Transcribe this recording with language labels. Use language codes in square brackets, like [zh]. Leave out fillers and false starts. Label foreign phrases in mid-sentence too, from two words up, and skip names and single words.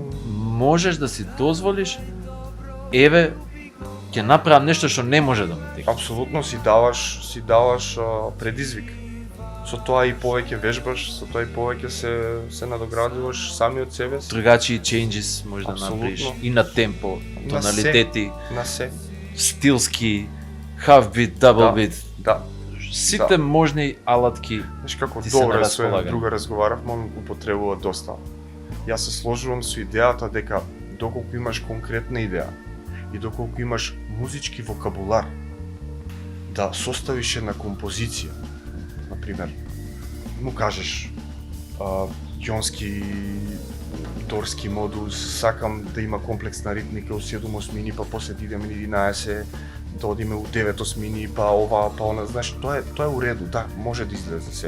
[mk] можеш да си дозволиш, еве, ќе направам нешто што не може да му текне. Апсолутно си даваш предизвик. Со тоа и повеќе вежбаш, со тоа и повеќе се надоградуваш сами од себе си. Другачи changes може да Апсолутно. направиш и на темпо, На се. тоналитети, На се. стилски, [en] half beat, double [mk] Да. [en] beat, [mk] Да. сите можни алатки. Знаеш како Ти се на добро со една располагање. друга разговаравме, он употребува доста. Јас се сложувам со идејата дека доколку имаш конкретна идеја и доколку имаш музички вокабулар да составиш една композиција, например, му кажеш јонски дорски модус, сакам да има комплексна ритмика у 7 осмини, па после да идеме на 11, да одиме у 9 осмини, па ова, па она, знаеш, тоа е у реду, да, може да излезе се.